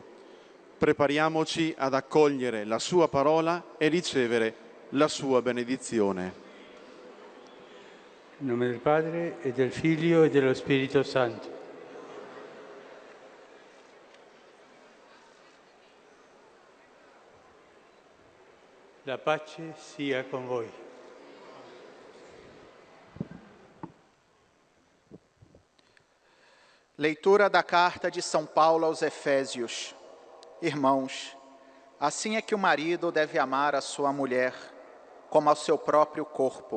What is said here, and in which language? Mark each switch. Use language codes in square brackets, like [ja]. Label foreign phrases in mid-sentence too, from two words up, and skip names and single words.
[it] Prepariamoci ad accogliere la sua parola e ricevere la sua benedizione. In nome del Padre, e del Figlio, e dello Spirito Santo. La pace sia con voi. [pt] Leitura da carta de São Paulo aos Efésios. Irmãos, assim é que o marido deve amar a sua mulher, como ao seu próprio corpo.